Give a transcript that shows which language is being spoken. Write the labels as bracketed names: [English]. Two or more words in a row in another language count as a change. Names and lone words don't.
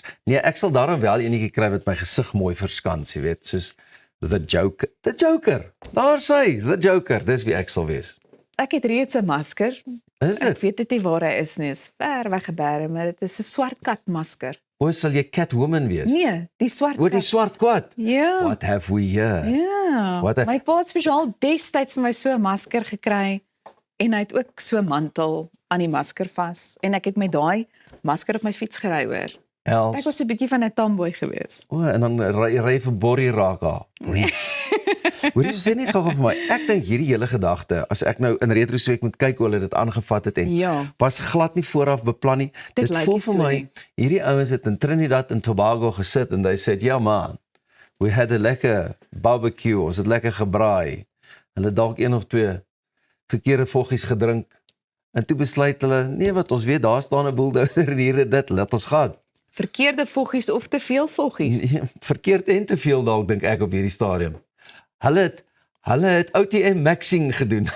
[Afrikaans] Nee, ek sal daarom wel enetjie kry wat my gesig mooi verskans, jy weet, soos The Joker. The Joker. Daar sy, The Joker. Dis wie ek sal wees. Ek het reeds 'n masker. Is Ek dit? weet dit nie waar hy is nie, is ver weggebere, maar dit is 'n swart kat masker. Of sal jy Catwoman wees? Nee, die swart Oor die kat. swart kwad. Ja. [English] What have we here? [Afrikaans] Ja. Wat 'n- My pa het spesiaal destyds vir my so 'n masker gekry en hy het ook so 'n mantel aan die masker vas en ek het met daai masker op my fiets gery hoor. Ek Els. was so 'n bietjie van 'n tomboy gewees. O, en dan ry vir Borrie Raka. Hoor jy sê net gou-gou vir my. Ek dink hierdie hele gedagte, as ek nou in retrospek moet kyk hoe hulle dit aangevat het en Ja. was glad nie vooraf beplan nie. Dit lyk voel nie vir so my nie. hierdie ouens het in Trinidad en Tobago gesit en [English] they said, [Afrikaans] "Ja man, [English] we had a lekker barbecue, [Afrikaans] ons het lekker gebraai." Hulle dalk een of twee verkeerde voggies gedrink en toe besluit hulle, nee wat ons weet daar staan 'n bulldozer en hier het dit, laat ons gaan. Verkeerde voggies of te veel voggies. Verkeerd en te veel dalk dink ek op hierdie stadium. Hulle het OTM maxing gedoen.